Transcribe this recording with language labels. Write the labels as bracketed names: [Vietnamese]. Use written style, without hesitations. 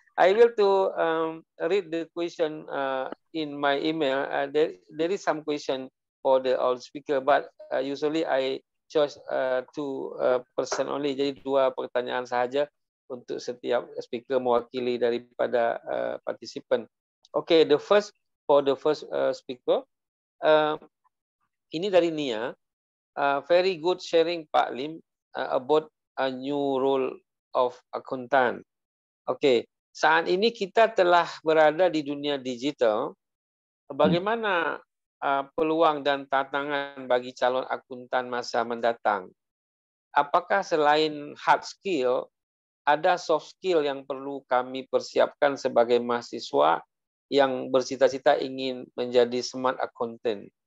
[English] I will to read the question in my email. There is some question for the all speaker, but usually I chose 2 person only. [Malay] Jadi 2 pertanyaan sahaja untuk setiap speaker mewakili daripada participant. [English] Okay, the first speaker. [Indonesian] Ini dari Nia. [English] Very good sharing Pak Lim about a new role of accountant. Okay. [Indonesian] Saat ini kita telah berada di dunia digital. Bagaimana peluang dan tantangan bagi calon akuntan masa mendatang? Apakah selain hard skill, ada soft skill yang perlu kami persiapkan sebagai mahasiswa yang bercita-cita ingin menjadi smart accountant?